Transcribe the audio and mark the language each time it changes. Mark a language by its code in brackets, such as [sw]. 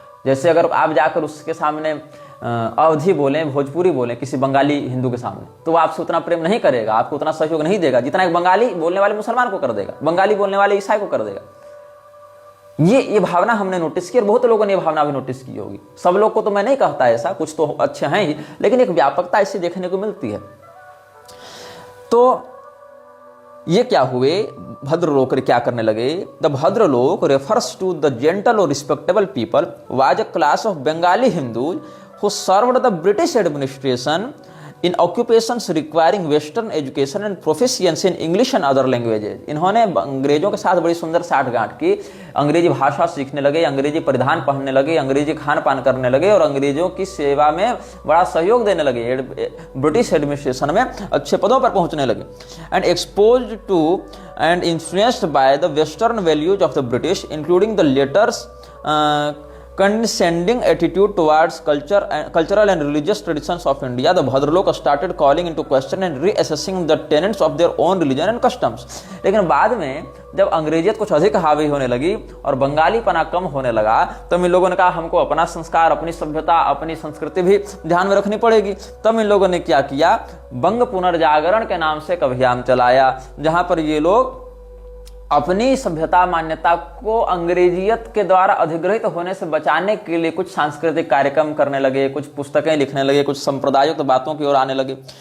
[hi] जैसे अगर आप जाकर उसके सामने अवधी बोलें, भोजपुरी बोलें किसी बंगाली हिंदू के सामने, तो वो आपसे उतना प्रेम नहीं करेगा, आपको उतना सहयोग नहीं देगा जितना एक बंगाली बोलने वाले मुसलमान को कर देगा, बंगाली बोलने वाले ईसाई को कर देगा। ये भावना हमने नोटिस की और बहुत लोगों ने ये भावना भी नोटिस की होगी। सब लोग को तो मैं नहीं कहता ऐसा, कुछ तो अच्छे हैं ही, लेकिन एक व्यापकता ऐसी देखने को मिलती है। तो ये क्या हुए, भद्रलोक क्या करने लगे? [en] The Bhadralok refers to the gentle or respectable people was a class of Bengali Hindus who served the British administration in occupations requiring Western education and proficiency in English and other languages। [hi] इन्होंने अंग्रेजों के साथ बड़ी सुंदर साठगांठ की, अंग्रेजी भाषा सीखने लगे, अंग्रेजी परिधान पहनने लगे, अंग्रेजी खान पान करने लगे और अंग्रेजों की सेवा में बड़ा सहयोग देने लगे, ब्रिटिश एडमिनिस्ट्रेशन में अच्छे पदों पर पहुंचने लगे। [en] And exposed to and influenced by the western values of the British including the latter's condescending attitude towards cultural and religious traditions of India, the Bhadralok started calling into question and reassessing the tenets of their own religion and customs। [hi] लेकिन बाद में जब अंग्रेजियत कुछ अधिक हावी होने लगी और बंगालीपना कम होने लगा, तब इन लोगों ने कहा हमको अपना संस्कार, अपनी सभ्यता, अपनी संस्कृति भी ध्यान में रखनी पड़ेगी। तब इन लोगों ने क्या किया, बंग पुनर्जागरण के नाम से एक अभियान चलाया, जहां पर ये लोग अपनी सभ्यता मान्यता को अंग्रेजियत के द्वारा अधिग्रहित होने से बचाने के लिए कुछ सांस्कृतिक कार्यक्रम करने लगे, कुछ पुस्तकें लिखने लगे, कुछ संप्रदायों की बातों की ओर आने लगे।